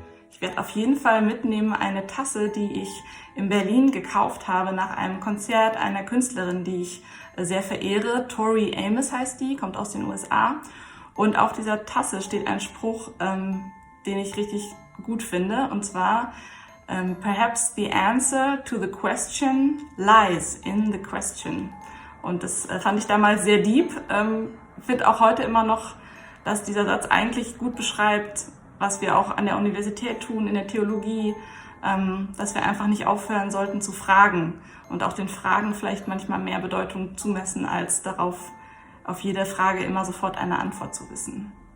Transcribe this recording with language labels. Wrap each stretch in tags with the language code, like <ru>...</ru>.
<de>Ich werde auf jeden Fall mitnehmen eine Tasse, die ich in Berlin gekauft habe nach einem Konzert einer Künstlerin, die ich sehr verehre. Tori Amos heißt die, kommt aus den USA. Und auf dieser Tasse steht ein Spruch, den ich richtig gut finde.</de> <en>Und zwar, perhaps the answer to the question lies in the question.</en> <de>Und das fand ich damals sehr deep. Finde auch heute immer noch, dass dieser Satz eigentlich gut beschreibt, was wir auch an der Universität tun, in der Theologie, dass wir einfach nicht aufhören sollten zu fragen und auch den Fragen vielleicht manchmal mehr Bedeutung zumessen, als darauf auf jede Frage immer sofort eine Antwort zu wissen.</de>